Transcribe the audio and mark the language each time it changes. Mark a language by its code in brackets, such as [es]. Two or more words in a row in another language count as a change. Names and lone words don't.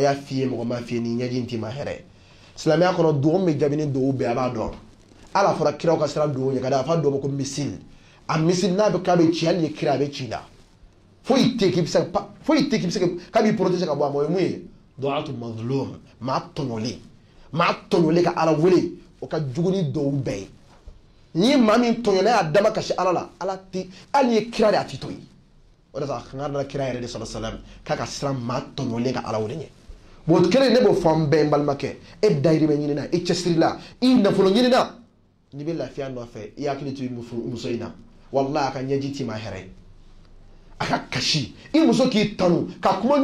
[bm] y'a f'i ye mɔgɔ m'a f'i ye nin ɲɛji in t'i ma hɛrɛ silamɛya kɔnɔ dugawu min bɛ jaabi ni dugawu bɛɛ a b'a dɔn ala fɔra kiraw ka sira dugawu ɲɛ ka d'a fɔ a dɔw ma ko misil a misil n'a bɛ k'a bɛ ci hali ni kira a bɛ ci la foyi tɛ k'i bɛ se k'a b'i protéger ka bɔ a ma o ye mun ye [ar] دعوة المظلوم [bm] maa tɔɲɔlen ka ala wele o ka jugu ni dɔw bɛɛ ye n'i ye maa min tɔɲɔ n'a y'a dama kasi ala la ala tɛ hali ni ye kira de a tɛ to yen o de la kan ka kira yɛrɛ de [ar] صلى الله عليه وسلم [bm] k'a ka siran maa tɔɲɔlen ka ala wele ɲɛ bon kelen ne b'o fɔ an bɛɛ n balimakɛ e dayirimɛ ɲini na i cɛsiri la i nafolo ɲini na n'i bɛ lafiya nɔfɛ i hakili to i muso in na wallahi a ka ɲɛji t'i ma hɛrɛ ye a ka kasi i muso k'i tanu ka kuma